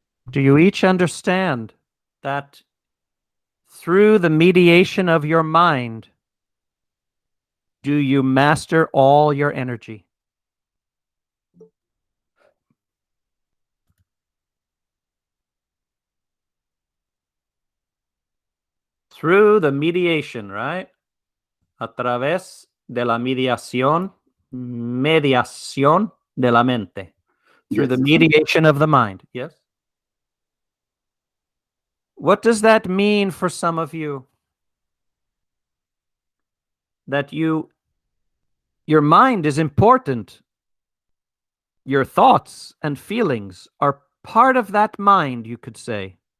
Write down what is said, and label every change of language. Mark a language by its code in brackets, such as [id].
[en] Do you each understand that through the mediation of your mind, do you master all your energy? Through the mediation, right? [es] A través de la mediación de la mente. [en] Through Yes. the mediation of the mind. Yes? What does that mean for some of you? That your mind is important. Your thoughts and feelings are part of that mind, you could say.